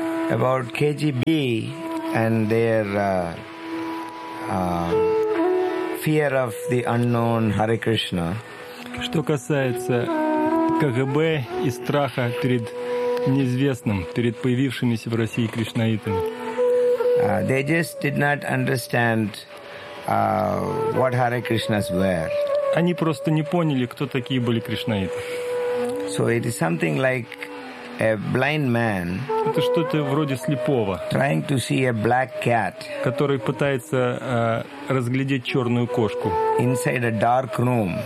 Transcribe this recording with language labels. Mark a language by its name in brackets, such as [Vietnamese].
[English] About KGB and their fear of the unknown Hare Krishna. [Russian] Что касается КГБ и страха перед неизвестным, перед появившимися в России кришнаитами. [English] They just did not understand what Hare Krishnas were. [Russian] Они просто не поняли, кто такие были кришнаиты. [English] So it is something like a blind man. [Russian] Это что-то вроде слепого. [English] Trying to see a black cat. [Russian] Который пытается разглядеть черную кошку. [English] Inside a dark room.